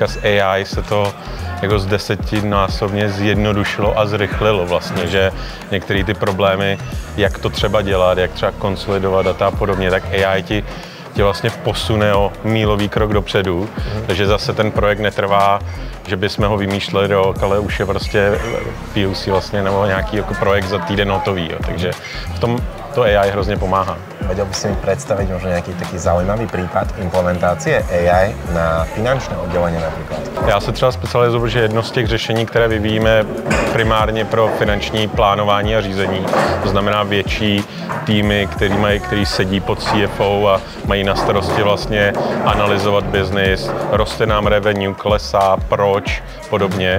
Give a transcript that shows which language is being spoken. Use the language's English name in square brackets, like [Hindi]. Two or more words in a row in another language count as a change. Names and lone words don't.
[Czech] s AI se to jako z 10násobně zjednodušilo a zrychlilo vlastně, že některé ty problémy, jak to třeba dělat, jak třeba konsolidovat data a podobně, tak AI ti vlastně posune o mílový krok dopředu, takže zase ten projekt netrvá, že bychom ho vymýšleli rok, ale už je prostě POC vlastně nebo nějaký jako projekt za týden hotový, jo. Takže v tom to AI hrozně pomáhá. [Slovak] Vedel by si mi predstaviť možno nejaký taký zaujímavý prípad implementácie AI na finančné oddelenie napríklad? [Czech] Já se třeba specializuju, že jedno z těch řešení, které vyvíjíme primárně pro finanční plánování a řízení, to znamená větší týmy, který sedí pod CFO a mají na starosti vlastně analyzovat biznis, roste nám revenue, klesá, proč, podobně.